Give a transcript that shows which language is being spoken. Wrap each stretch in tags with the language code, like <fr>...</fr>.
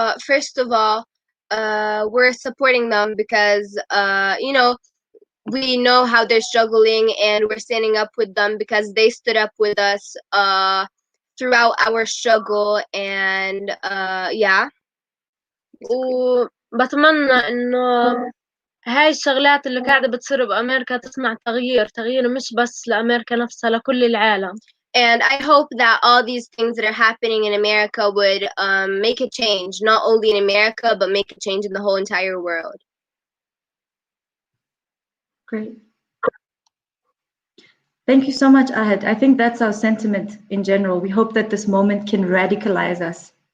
<en>First of all, we're supporting them because, you know, we know how they're struggling and we're standing up with them because they stood up with us throughout our struggle and yeah.</en> <ar>وبتمنى إنه هاي الشغلات اللي قاعدة بتصير بأمريكا تصنع تغيير مش بس لأمريكا نفسها لكل العالم.</ar> <en>And I hope that all these things that are happening in America would make a change, not only in America, but make a change in the whole entire world. Great. Thank you so much, Ahad. I think that's our sentiment in general. We hope that this moment can radicalize us.</en>